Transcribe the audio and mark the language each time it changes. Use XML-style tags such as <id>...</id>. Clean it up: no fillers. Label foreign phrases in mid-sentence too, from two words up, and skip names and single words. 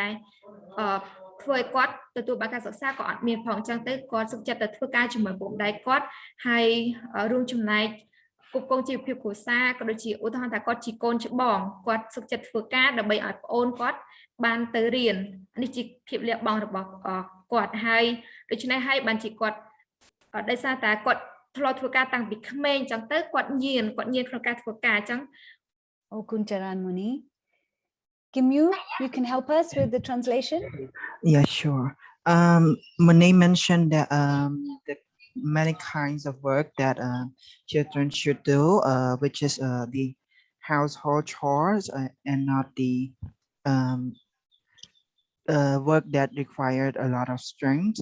<km>ធ្វើឲ្យគាត់ទទួលបានការសិក្សាក៏អត់មានផងអញ្ចឹងទៅគាត់សុខចិត្តទៅធ្វើការជាមួយពុកម្ដាយគាត់ហើយរួមចំណែកគ្រប់គ្រងជីវភាពគ្រួសារក៏ដូចជាឧទាហរណ៍ថាគាត់ជាកូនច្បងគាត់សុខចិត្តធ្វើការដើម្បីឲ្យប្អូនគាត់បានទៅរៀននេះជាភាពលះបង់របស់គាត់ហើយដូច្នេះហើយបានជាគាត់ដោយសារតែគាត់ធ្លាប់ធ្វើការតាំងពីក្មេងអញ្ចឹងទៅគាត់ញៀនក្នុងការធ្វើការអញ្ចឹង</km> <en>Oh, Kuncharan Muni. Kimyu, you can help us with the translation? Yeah, sure. Monet mentioned that the many kinds of work that children should do, which is the household chores and not the work that required a lot of strength.</en>